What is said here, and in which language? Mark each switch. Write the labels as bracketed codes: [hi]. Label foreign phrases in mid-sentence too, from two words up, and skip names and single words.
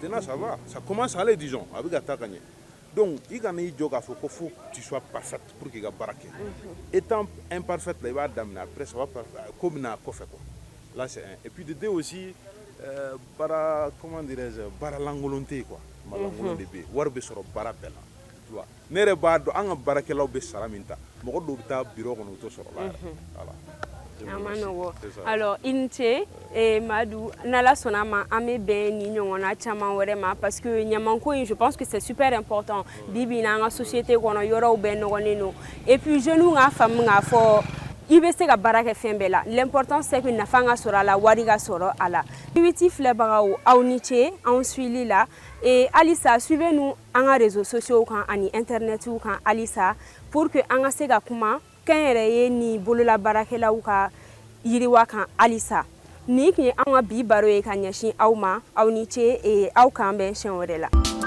[fr] maintenant ça va ça commence à aller disons [bm] a bɛ ka taa ka ɲɛ donc i kana i jɔ k'a fɔ ko [fr] faut que tu sois parfaite pour [bm] k'i ka baara kɛ [fr] étant imparfaite là [bm] i b'a daminɛ [fr] après ça va [bm] ko bɛna kɔfɛ [fr] quoi là c'est un et puis de deux aussi [bm] baara [fr] comment dirais-je [bm] baara lankolon tɛ yen quoi lankolon de bɛ yen wari bɛ sɔrɔ baara bɛɛ la [fr] tu vois [bm] ne yɛrɛ b'a dɔn an ka baarakɛlaw bɛ sara min ta mɔgɔ dɔw bɛ taa bureau kɔnɔ u t'o sɔrɔ la voilà. Alors Inche Madu n'ala sɔnna ma an bɛ bɛn ni ɲɔgɔnna caman wɛrɛ ma [fr] parce que [bm] ɲamanko in [fr] je pense que c'est super important [bm] bibi na an ka société kɔnɔ yɔrɔw bɛɛ nɔgɔlen don [fr] et puis [bm] jeunes k'a faamu k'a fɔ i bɛ se ka baara kɛ fɛn bɛɛ la [fr] l'important c'est que [bm] nafa ka sɔrɔ a la wari ka sɔrɔ a la BBT filɛbagaw aw ni ce anw suivli la et halisa [fr] suivez nous [bm] an ka [fr] réseaux sociaux [bm] kan ani internetiw kan halisa [fr] pour que [bm] an ka se ka kuma kɛn yɛrɛ ye ni bolola baarakɛlaw ka yiriwa kan halisa ni tun ye an ka bi baro ye ka ɲɛsin aw ma aw ni ce aw k'an bɛn siɲɛ wɛrɛ la.